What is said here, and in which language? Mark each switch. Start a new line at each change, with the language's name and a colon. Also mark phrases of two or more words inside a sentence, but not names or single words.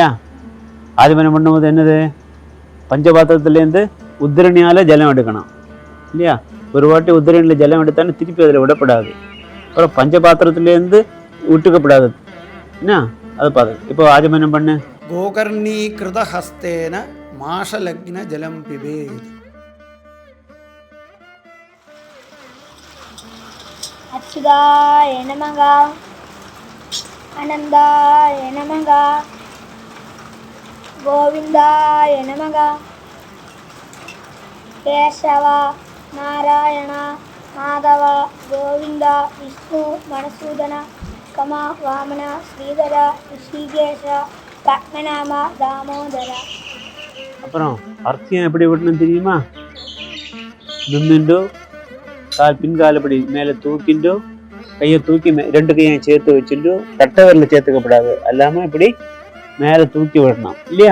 Tamil: ஆஜமனம் பண்ணும்போது என்னது? பஞ்சபாத்திரத்துலேருந்து உத்திரணியால் ஜலம் எடுக்கணும் இல்லையா? ஒரு வாட்டி உத்திரணியில் ஜலம் எடுத்தாலும் திருப்பி அதில் விடப்படாது. அப்புறம் பஞ்சபாத்திரத்துலேருந்து விட்டுக்கப்படாது. என்ன அது பார்த்து இப்போ ஆஜமனம் பண்ணு.
Sanskrit: गोकर्णीकृत हस्तेन माशलग्न जलं पिबेत्. अच्युताय नमः, आनन्दाय नमः, गोविन्दाय नमः, केशव नारायण माधव गोविन्द विष्णु मधुसूदन कमा वामन श्रीधर ऋषिकेश पद्मनाभ दामोदर.
Tamil: அப்புறம் அர்த்தியம் எப்படி விடணும் தெரியுமா? நின்றுண்டோ பின்காலப்படி மேலே தூக்கிண்டோ கையை தூக்கி ரெண்டு கையும் சேர்த்து வச்சுட்டு கட்டை விரல சேர்த்துக்கப்படாது, அல்லாமல் இப்படி மேலே தூக்கி விடணும் இல்லையா?